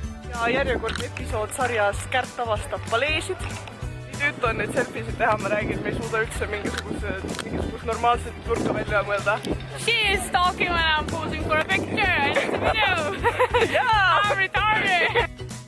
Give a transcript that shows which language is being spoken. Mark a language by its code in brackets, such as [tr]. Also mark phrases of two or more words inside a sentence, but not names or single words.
[et] Ja järjekord episood sarjas Kärt avastab paleesid. Nii tüütu on neid selfisid teha, ma räägin, me ei suuda üldse mingisugust normaalset turka välja mõelda. [en] She is stalking when I'm posing for a picture. I need to video. I'm retarded.